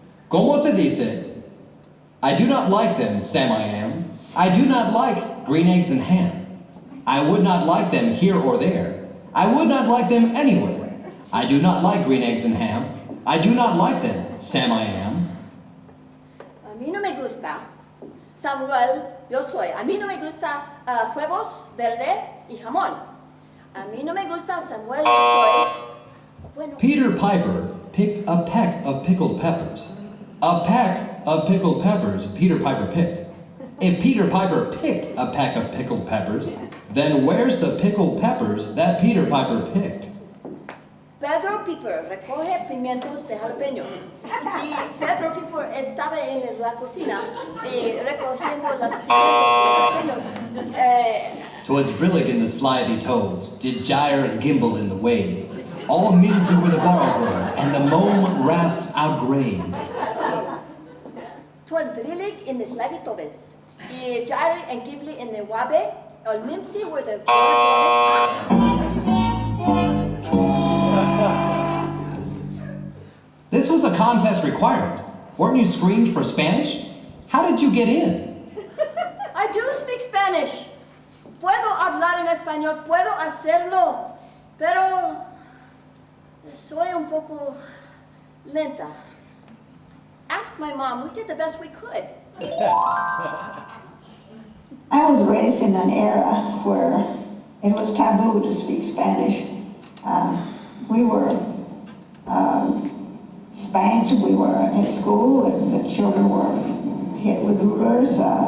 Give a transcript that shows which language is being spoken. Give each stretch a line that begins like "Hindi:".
Spanish: ¿Cómo se dice?
English: I do not like them, Sam I am. I do not like green eggs and ham. I would not like them here or there. I would not like them anywhere. I do not like green eggs and ham. I do not like them, Sam I am.
Spanish: A mí no me gusta. Samuel, yo soy. A mí no me gusta huevos verde y jamón. A mí no me gusta Samuel, yo soy. Bueno.
English: Peter Piper picked a peck of pickled peppers. A peck of pickled peppers Peter Piper picked. If Peter Piper picked a peck of pickled peppers, then where's the pickled peppers that Peter Piper picked?
Spanish: Pedro Piper recoge pimientos de jalapeños. Si Pedro Piper estaba en la cocina recogiendo las pimientos de jalapeños.
English: Twas brillig in the slithy toves, did gyre and gimble in the wave. All mincy were the borrow grove, and the mome rafts outgrave. Twas brillig in the slithy toves, y gyre and gimble in the wabe. All mincy were the This was a contest requirement. Weren't you screened for Spanish? How did you get in? I do speak Spanish.
Spanish: Puedo hablar en español, puedo hacerlo, pero soy un poco lenta.
English: Ask my mom, we did the best we could. I was raised in an era where it was taboo to speak Spanish. We were spanked, we were at school, the children were hit with rulers.